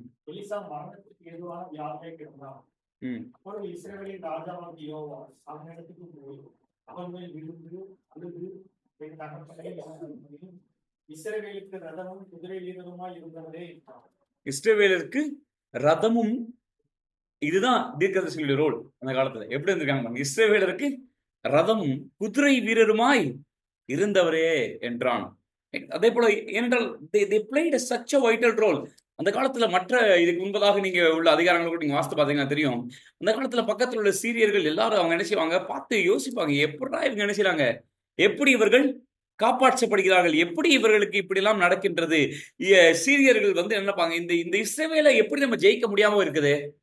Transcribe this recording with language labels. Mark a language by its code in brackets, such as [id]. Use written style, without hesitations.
[ta] Elisha மரணத்துக்கு ஏதுவான வியாதியை கிடந்தான். அப்பொழுது இஸ்ரவேலின் ராஜாவாகிய யோவாஸ் அவனிடத்துக்கு போய் அவர்கள் விழுந்து அழுது, என் தகப்பனே, இஸ்ரவேலுக்கு ரதமும் குதிரை வீரருமாய் இருந்தவரே என்றார். இஸ்ரவேலுக்கு ரதமும், இதுதான் தீர்க்கதரிசிகளுடைய ரோல் அந்த காலத்துல. எப்படி இருந்திருக்காங்க, இஸ்ரவேலருக்கு ரதமும் குதிரை வீரருமாய் இருந்தவரே என்றான். அதே போல ஏனென்றால் [en] they played such a vital role. [ta] அந்த காலத்துல மற்ற இதுக்கு முன்பதாக நீங்க உள்ள அதிகாரங்களுக்கு நீங்க வாசித்து பாத்தீங்கன்னா தெரியும். அந்த காலத்துல பக்கத்துல உள்ள சீரியர்கள் எல்லாரும் அவங்க என்ன செய்வாங்க, பார்த்து யோசிப்பாங்க, எப்படா இவங்க என்ன செய்யறாங்க, எப்படி இவர்கள் காப்பாற்றப்படுகிறார்கள், எப்படி இவர்களுக்கு இப்படி எல்லாம் நடக்கின்றது. சீரியர்கள் வந்து என்னப்பாங்க, இந்த இஸ்ரவேலை எப்படி நம்ம ஜெயிக்க முடியாம இருக்குது.